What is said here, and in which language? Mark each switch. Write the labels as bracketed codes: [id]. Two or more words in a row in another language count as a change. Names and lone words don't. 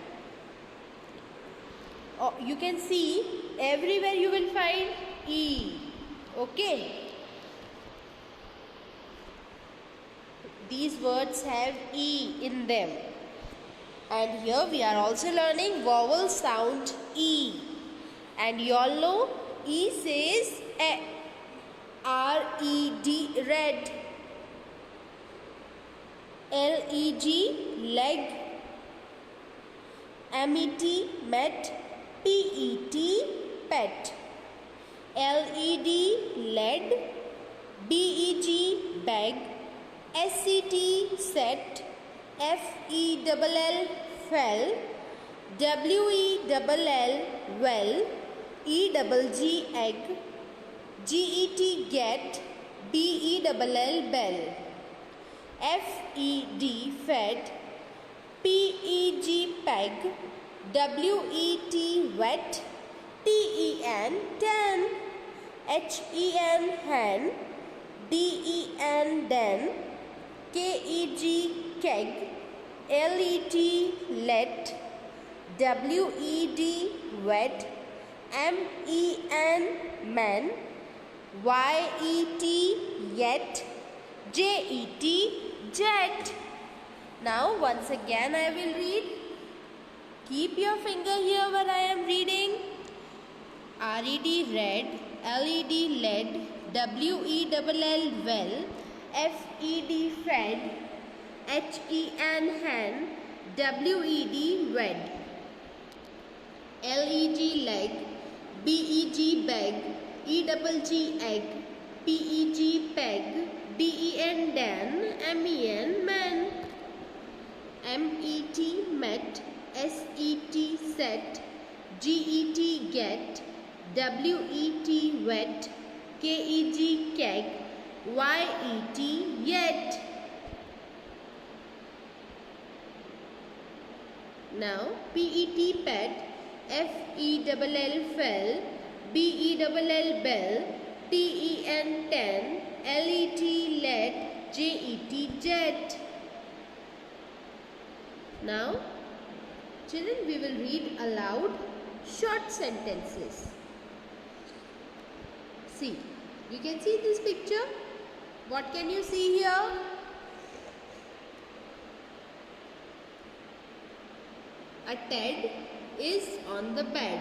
[en] Oh, you can see everywhere you will find E. Okay. These words have E in them. And here we are also learning vowel sound E. And you all know E says E. R-E-D, red. L-E-G, leg. M-E-T, met. P-E-T, pet. L-E-D, lead. B-E-G, bag. S-E-T, set. F-E-L-L, fell. W-E-L-L, well. E-double-G, egg. G-E-T, get. B-E-L-L, bell. F-E-D, fed. P-E-G, peg. W-E-T, wet. T-E-N, tan. H-E-N, hen. D-E-N, den. K-E-G, keg. L-E-T, let. W-E-D, wet. M-E-N, man. Y-E-T, yet. J-E-T, jet. Now once again I will read. Keep your finger here where I am reading. R-E-D, red. L-E-D, lead. W-E-L-L, well. F-E-D, fed. H-E-N, hen. W-E-D, wed. L-E-G, leg. B-E-G, beg. E-double-G, egg. P-E-G, peg. D-E-N, dan. M-E-N, man. M-E-T, met. S-E-T, set. G-E-T, get. W-E-T, wet. K-E-G, keg. Y-E-T, yet. Now P-E-T, pet. F-E-L-L, fell. B-E-L-L, bell. T-E-N, ten. L-E-T, let. J-E-T, jet. Now children, we will read aloud short sentences. See, you can see this picture. What can you see here? A Ted is on the bed.